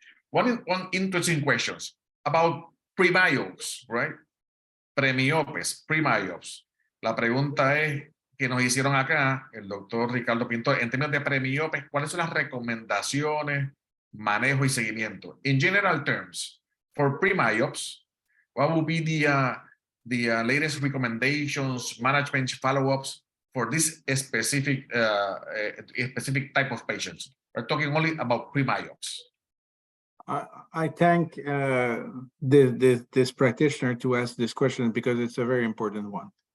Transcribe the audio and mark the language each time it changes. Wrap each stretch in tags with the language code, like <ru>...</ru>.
<en>One interesting questions about pre-myopes, right? Premiopes, pre-myopes.</en> <es>La pregunta es que nos hicieron acá el doctor Ricardo Pintor, en términos de premiopes, ¿cuáles son las recomendaciones, manejo y seguimiento?</es> <en>In general terms, for pre-myopes, what would be the latest recommendations, management follow-ups for this specific type of patients? We're talking only about pre-myopes. I thank this practitioner to ask this question because it's a very important one.</en>